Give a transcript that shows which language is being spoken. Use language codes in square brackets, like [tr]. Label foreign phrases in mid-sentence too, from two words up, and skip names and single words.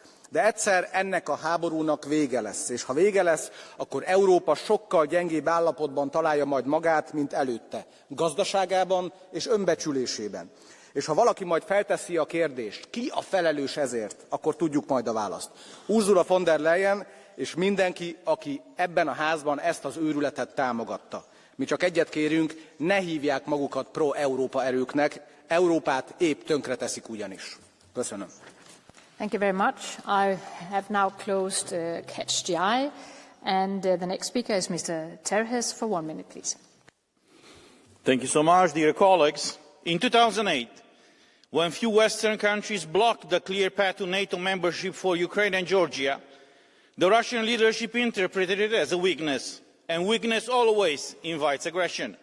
[hu] De egyszer ennek a háborúnak vége lesz, és ha vége lesz, akkor Európa sokkal gyengébb állapotban találja majd magát, mint előtte, gazdaságában és önbecsülésében. És ha valaki majd felteszi a kérdést, ki a felelős ezért, akkor tudjuk majd a választ. Ursula von der Leyen és mindenki, aki ebben a házban ezt az őrületet támogatta. Mi csak egyet kérünk, ne hívják magukat pro-Európa erőknek, Európát épp tönkreteszik ugyanis. Köszönöm. [en] Thank you very much. I have now closed Catch the Eye, and the next speaker is Mr. Terhes for 1 minute, please. Thank you so much, dear colleagues. In 2008, when few Western countries blocked the clear path to NATO membership for Ukraine and Georgia, the Russian leadership interpreted it as a weakness, and weakness always invites aggression.